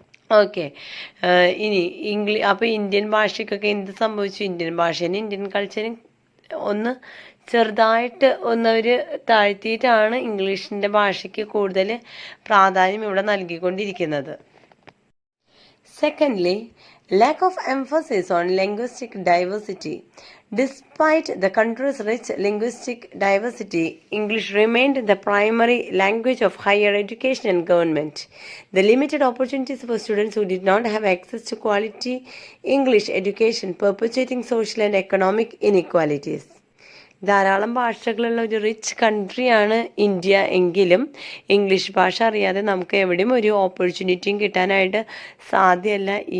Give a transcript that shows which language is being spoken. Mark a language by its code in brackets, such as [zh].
[ml] Okay, ഇനി അപ്പോൾ Indian ഭാഷയ്ക്കൊക്കെ എന്ത് സംഭവിച്ചു? ഇന്ത്യൻ ഭാഷേനെ ഇന്ത്യൻ കൾച്ചറിന് ഒന്ന് ചെറുതായിട്ട് ഒന്നവർ താഴ്ത്തിയിട്ടാണ് ഇംഗ്ലീഷിൻ്റെ ഭാഷയ്ക്ക് കൂടുതൽ പ്രാധാന്യം ഇവിടെ നൽകിക്കൊണ്ടിരിക്കുന്നത്. [en] Secondly, lack of emphasis on linguistic diversity. Despite the country's rich linguistic diversity, English remained the primary language of higher education and government. The limited opportunities for students who did not have access to quality English education perpetuating social and economic inequalities. [ml] ധാരാളം ഭാഷകളുള്ള ഒരു rich കൺട്രിയാണ് India എങ്കിലും English ഭാഷ അറിയാതെ നമുക്ക് എവിടെയും ഒരു ഓപ്പർച്യൂണിറ്റിയും കിട്ടാനായിട്ട് സാധ്യമല്ല.